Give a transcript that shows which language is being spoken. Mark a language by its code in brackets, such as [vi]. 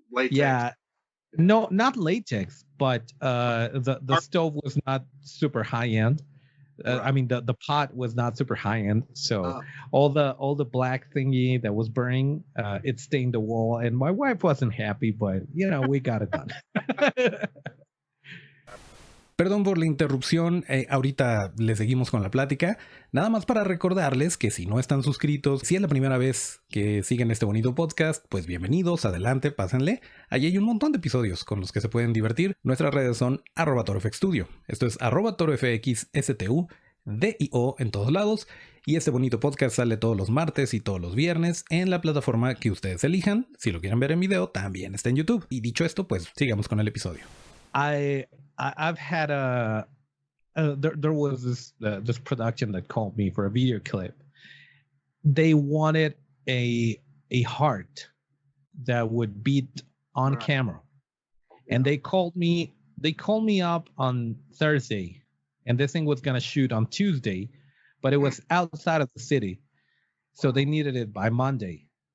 [en] Yeah, no, not latex, but the stove was not super high end, Right. I mean, the pot was not super high end, so Oh. all the black thingy that was burning, it stained the wall, and my wife wasn't happy, but we got it done. [es] Perdón por la interrupción, ahorita le seguimos con la plática. Nada más para recordarles que si no están suscritos, si es la primera vez que siguen este bonito podcast, pues bienvenidos, adelante, pásenle. Allí hay un montón de episodios con los que se pueden divertir. Nuestras redes son @torofxstudio. Esto es @torofxstu, DIO en todos lados. Y este bonito podcast sale todos los martes y todos los viernes en la plataforma que ustedes elijan. Si lo quieren ver en video, también está en YouTube. Y dicho esto, pues sigamos con el episodio. [en] I've had there was this production that called me for a video clip. They wanted a heart that would beat on camera, and they called me up on Thursday, and this thing was gonna shoot on Tuesday, but it was outside of the city, so they needed it by Monday.